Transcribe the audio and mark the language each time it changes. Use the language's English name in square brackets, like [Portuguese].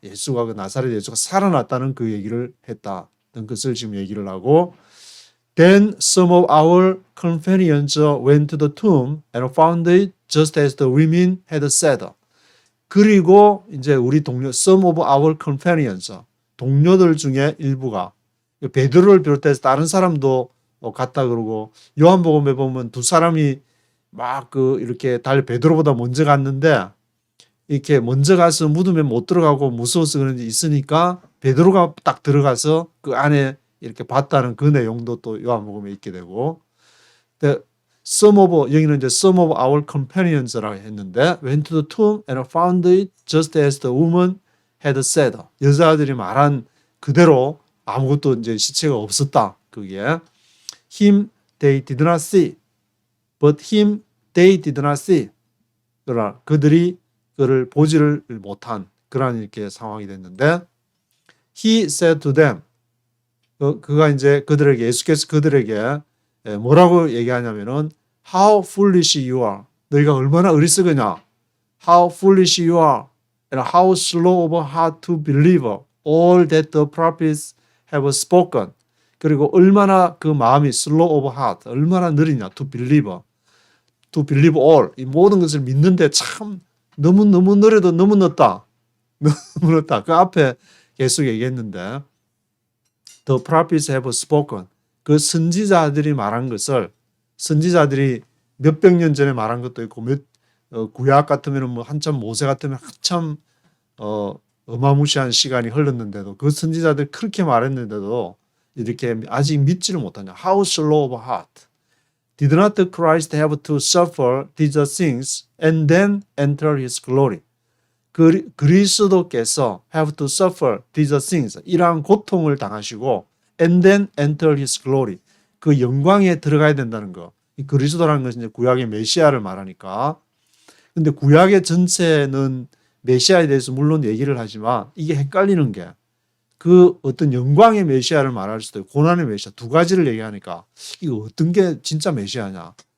[Korean] 예수가 그 나사렛 예수가 살아났다는 그 얘기를 했다는 것을 지금 얘기를 하고 [English] Then some of our companions went to the tomb and found it just as the women had said. [Korean] 그리고 이제 우리 동료, [English] some of our companions, [Korean] 동료들 중에 일부가 베드로를 비롯해서 다른 사람도 갔다 그러고 요한복음에 보면 두 사람이 막 이렇게 베드로보다 먼저 갔는데 이렇게 먼저 가서 무덤에 못 들어가고 무서워서 그런지 있으니까 베드로가 딱 들어가서 그 안에 이렇게 봤다는 그 내용도 또 요한복음에 있게 되고 여기는 이제 [English] some of our companions라고 했는데 went to the tomb and found it just as the woman had said. [Korean] 여자들이 말한 그대로 아무것도 이제 시체가 없었다. 그게 [English] him they did not see, but him they did not see. [Korean] 그러나 그들이 그를 보지를 못한 그런 이렇게 상황이 됐는데 [English] he said to them. [Korean] 그가 이제 예수께서 그들에게 뭐라고 얘기하냐면은 [English] How foolish you are. [Korean] 너희가 얼마나 어리석으냐. [English] How foolish you are and how slow of heart to believe all that the prophets have spoken. [Korean] 그리고 얼마나 그 마음이 [English] slow of heart, [Korean] 얼마나 느리냐. [English] To believe all. [Korean] 이 모든 것을 믿는데 참 너무 느려도 너무 늦다. 너무 늦다. 그 앞에 계속 얘기했는데 [English] The prophets have spoken. [Korean] 그 선지자들이 말한 것을 선지자들이 몇백 년 전에 말한 것도 있고 구약 같으면 한참 모세 같으면 한참 어마무시한 시간이 흘렀는데도 그 선지자들이 그렇게 말했는데도 이렇게 아직 믿지를 못하냐. [English] How slow of heart. Did not Christ have to suffer these things and then enter his glory? 그리스도께서 have to suffer these things. [Korean] 이러한 고통을 당하시고 [English] and then enter his glory. [Korean] 그 영광에 들어가야 된다는 거. 이 그리스도라는 것은 이제 구약의 메시아를 말하니까. 근데 구약의 전체는 메시아에 대해서 물론 얘기를 하지만 이게 헷갈리는 게 그 어떤 영광의 메시아를 말할 수도 있고 고난의 메시아 두 가지를 얘기하니까 이거 어떤 게 진짜 메시아냐.